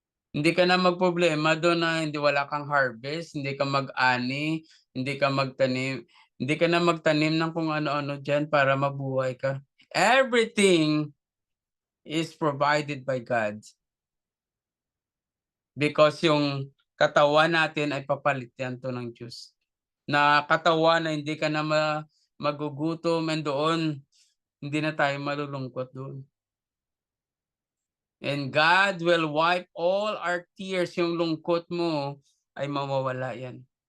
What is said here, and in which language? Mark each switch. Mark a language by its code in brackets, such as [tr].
[tl] Hindi ka na magproblema doon na hindi wala kang harvest, hindi ka mag-ani, hindi ka magtanim, hindi ka na magtanim ng kung ano-ano dyan para mabuhay ka. [en] Everything is provided by God. [tl] Because yung katawan natin ay papalit yan to ng Diyos. Na katawan na hindi ka na magugutom and doon, hindi na tayo malulungkot doon. [en] And God will wipe all our tears. [tl] Yung lungkot mo ay mawawala yan.